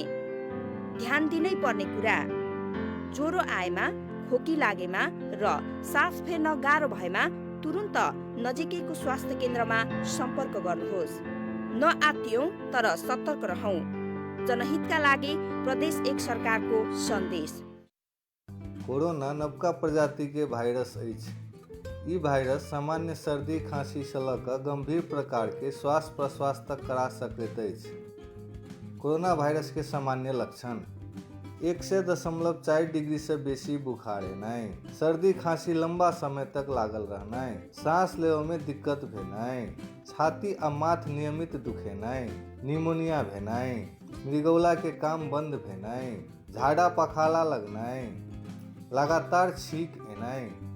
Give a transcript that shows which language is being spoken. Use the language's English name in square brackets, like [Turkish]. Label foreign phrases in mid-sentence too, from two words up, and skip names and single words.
[Nepali] ध्यान दिनै पर्ने कुरा, ज्वरो आएमा, खोकी लागेमा र सास फेर्न गाह्रो भएमा तुरुन्त नजिकैको स्वास्थ्य केन्द्रमा सम्पर्क गर्नुहोस्। नआत्तियौं तर सतर्क रहौं। जनहितका लागि प्रदेश 1 सरकारको सन्देश। [Maithili] कोरोना नवका प्रजाति के भाइरस अछि। ई भाइरस सामान्य सर्दी खांसी से लऽ कऽ गंभीर प्रकार के श्वास प्रश्वास तक करा सकैत अछि। कोरोना भाइरस के सामान्य लक्षण: 100.4 डिग्री से बेसी बुखार हेनाइ, सर्दी खांसी लंबा समय तक लागल रहनाइ, सांस लेवे में दिक्कत भेनाइ, छाती आ माथ नियमित दुखेनाइ, निमोनिया भेनाइ, मृगौला के काम बंद भेनाइ, झाड़ा पखाला लगनाइ, लगातार छींक एनाइ।